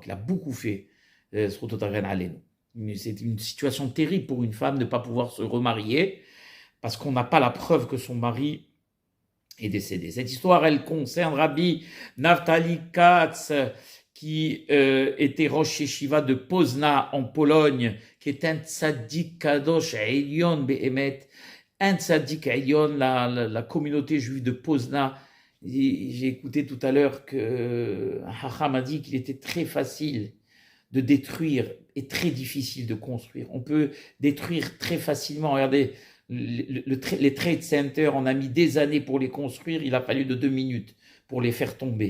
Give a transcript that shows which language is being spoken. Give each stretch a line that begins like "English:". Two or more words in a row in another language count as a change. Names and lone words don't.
French: Il a beaucoup fait c'est une situation terrible pour une femme de ne pas pouvoir se remarier parce qu'on n'a pas la preuve que son mari est décédé. Cette histoire, elle concerne Rabbi Naftali Katz, qui était
Hebrew: ראש ישיבה
French: de Pozna en Pologne, qui est un
Hebrew: צדיק קדוש עליון באמת,
French: un
Hebrew: צדיק עליון,
French: la communauté juive de Pozna. J'ai écouté tout à l'heure qu'un hacham a dit qu'il était très facile de détruire et très difficile de construire. On peut détruire très facilement. Regardez, les
English: trade centers,
French: on a mis des années pour les construire, il a fallu de 2 minutes pour les faire tomber.